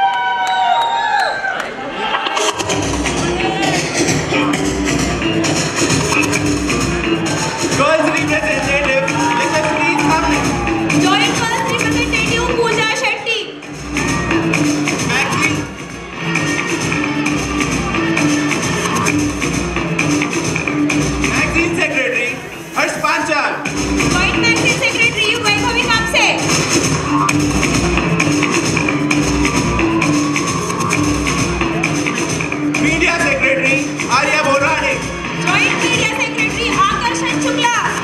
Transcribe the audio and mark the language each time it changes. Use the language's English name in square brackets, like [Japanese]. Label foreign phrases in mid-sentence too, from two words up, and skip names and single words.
[English] Girls representative, Mrs. Please come. Joint Girls Representative Pooja Shetty. Magazine Secretary, Harsh Panchal. Joint Magazine Secretary Vaibhavi Kamse. Media Secretary, Arya Borani. Joint Media Secretary Akarshan Shukla.